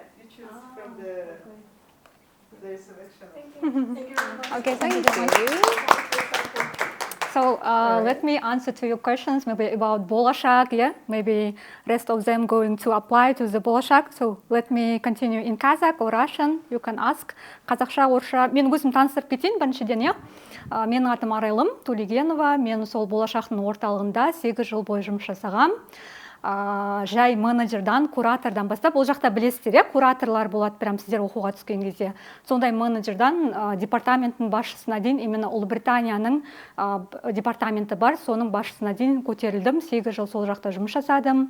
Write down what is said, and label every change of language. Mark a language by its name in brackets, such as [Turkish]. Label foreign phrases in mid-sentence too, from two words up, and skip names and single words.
[English] You choose from the selection. Thank you very much. Okay, thank you. Thank you. So let me answer to your questions, maybe about Болашак, yeah? Maybe rest of them going to apply to the Болашак. So let me continue in Kazakh or Russian, you can ask. [Kazakh] Қазақша, орысша. Мен өзім таныстырып кетейін біріншіден, иә? Менің атым Арайлым Төлегенова, мен сол Болашақтың орталығында 8 жыл бойы жұмыс жасағам. Жай менеджердан, куратордан бастап, ол жақта білесіздер, иә, кураторлар болады, прям сіздер оқуға түскен кезде. Сондай менеджердан департаменттің басшысына дейін, именно Ұлыбританияның департаменті бар, соның басшысына дейін көтерілдім, 8 жыл сол жақта жұмыс жасадым.